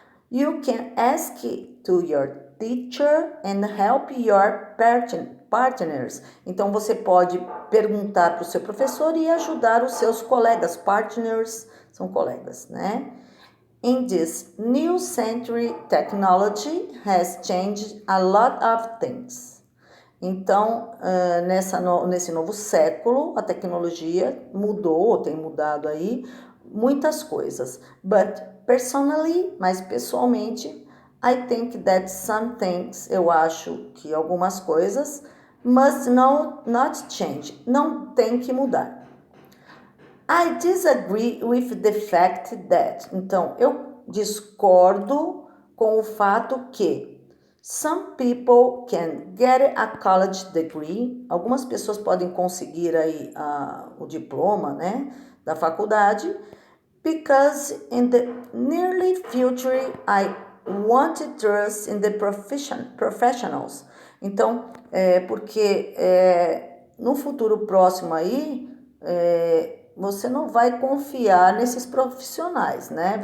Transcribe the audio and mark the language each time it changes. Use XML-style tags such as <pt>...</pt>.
<en>You can ask to your teacher and help your partners.</en> <pt>Então você pode perguntar para o seu professor e ajudar os seus colegas. Partners são colegas, né?</pt> <en>In this new century, technology has changed a lot of things.</en> <pt>Então, nesse novo século, a tecnologia mudou, tem mudado aí muitas coisas.</pt> <en>But personally,</en> <pt>mas pessoalmente,</pt> <en>I think that some things,</en> <pt>eu acho que algumas coisas,</pt> <en>must not change,</en> <pt>não tem que mudar.</pt> <en>I disagree with the fact that,</en> <pt>então, eu discordo com o fato que</pt> <en>some people can get a college degree.</en> <pt>Algumas pessoas podem conseguir aí o diploma, né, da faculdade.</pt> <en>Because in the nearly future, I want to trust in the professionals.</en> <pt>Então, porque no futuro próximo aí, você não vai confiar nesses profissionais, né?</pt>